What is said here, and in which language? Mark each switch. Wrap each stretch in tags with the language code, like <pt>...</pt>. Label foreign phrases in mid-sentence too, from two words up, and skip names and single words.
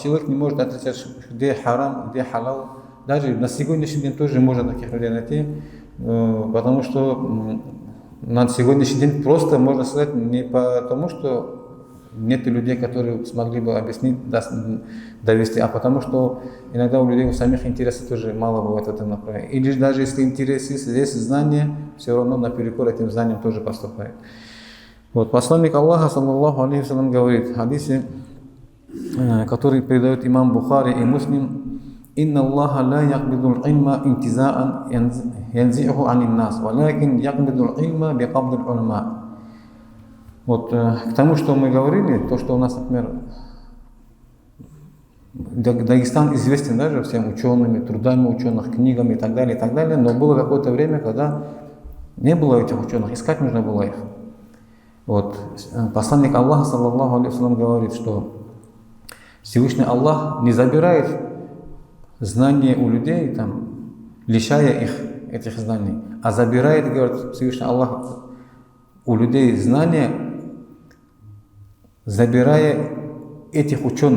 <ru>Человек не может отличать, где харам, где халал. Даже на сегодняшний день тоже можно таких людей найти, потому что на сегодняшний день просто можно сказать не потому, что нет людей, которые смогли бы объяснить, довести, а потому что иногда у людей у самих интересов тоже мало бывает в этом направлении. Или даже если интерес есть знания, все равно наперекор этим знаниям тоже поступает. Вот посланник Аллаха,</ru> <ar>صلى الله عليه وسلم,</ar> <ru>говорит в хадисе, который передает имам Бухари и Муслим:</ru> <ar>«إن الله لا يقبض العلم انتزاعا ينتزعه عن الناس، ولكن يقبض العلم بقبض العلماء».</ar> <ru>Вот к тому, что мы говорили, то, что у нас, например, Дагестан известен даже всем учеными, трудами ученых, книгами и так далее, но было какое-то время, когда не было этих ученых, искать нужно было их. Вот посланник Аллаха,</ru> <ar>صلى الله عليه وسلم,</ar> <ru>говорит, что Всевышний Аллах не забирает знания у людей, лишая их этих знаний, а забирает, говорит Всевышний Аллах, у людей знания, забирая этих ученых.</ru>